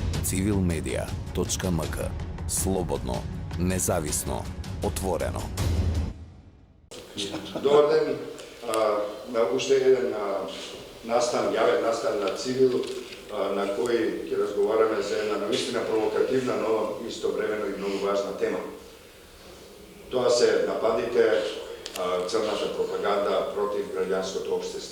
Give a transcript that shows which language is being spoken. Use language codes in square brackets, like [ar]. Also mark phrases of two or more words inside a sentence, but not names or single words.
[mk] civilmedia.mk. Slobodno, независно, отворено. [sr] Dobar dan, [mk] na уште еден јавен настан на Цивил, на кој ќе разговараме за една навистина провокативна, но истовремено и многу важна тема. Тоа се нападите, црната пропаганда против граѓанското општество.